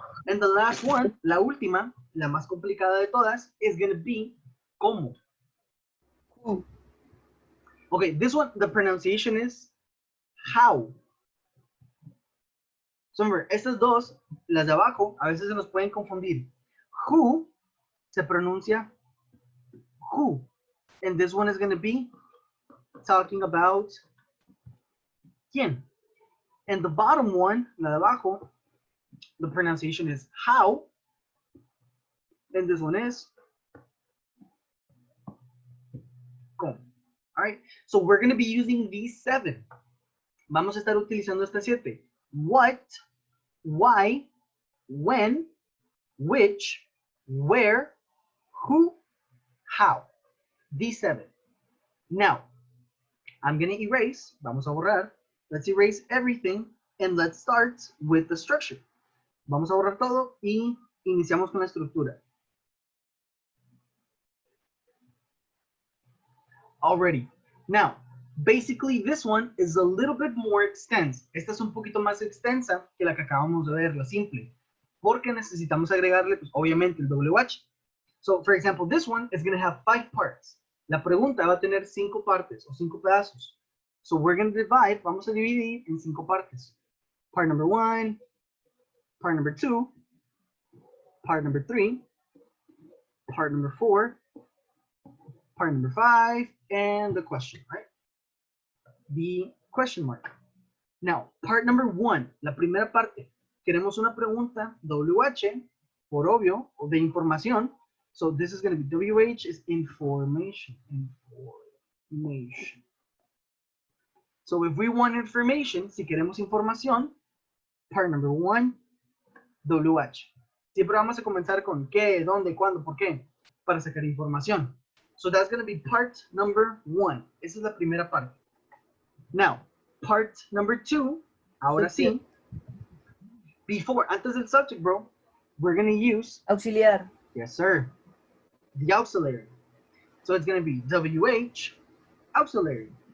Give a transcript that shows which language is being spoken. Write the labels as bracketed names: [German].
[English] And the last one, [Spanish] la última, la más complicada de todas, [English] is gonna be [Spanish] ¿cómo? [English] who, Okay, this one, the pronunciation is how. So remember, estas dos, las de abajo, a veces se nos pueden confundir. [Spanish] Who se pronuncia who. [English] And this one is going to be talking about quién. And the bottom one, [Spanish] la de abajo, [English] the pronunciation is how. And this one is cómo. All right, so we're going to be using these 7. [Spanish] Vamos a estar utilizando estas 7. [English] What, why, when, which, where, who, how. These 7. Now, I'm going to erase. [Spanish] Vamos a borrar. [English] Let's erase everything and let's start with the structure. [Spanish] Vamos a borrar todo y iniciamos con la estructura. [English] Already. Now, basically this one is a little bit more extensive. [Spanish] Esta es un poquito más extensa que la que acabamos de ver, la simple. Porque necesitamos agregarle, pues, obviamente, el WH. [English] So, for example, this one is going to have 5 parts. [Spanish] La pregunta va a tener 5 partes o 5 pedazos. [English] So, we're going to divide, [Spanish] vamos a dividir en 5 partes. [English] Part number 1, part number 2, part number 3, part number 4, part number 5, and the question, right? The question mark. Now, part number 1, [Spanish] la primera parte. Queremos una pregunta, WH, por obvio, o de información. [English] So this is going to be WH is information. Information. So if we want information, [Spanish] si queremos información, [English] part number 1, WH. [Spanish] Siempre vamos a comenzar con qué, dónde, cuándo, por qué, para sacar información. [English] So that's going to be part number 1. [Spanish] Esa es la primera parte. [English] Now, part number 2, [Spanish] ahora sí, [English] before, [Spanish] antes del [English] subject, bro, we're going to use, [Spanish] auxiliar, [English] yes, sir, the auxiliary. So it's going to be WH, auxiliary.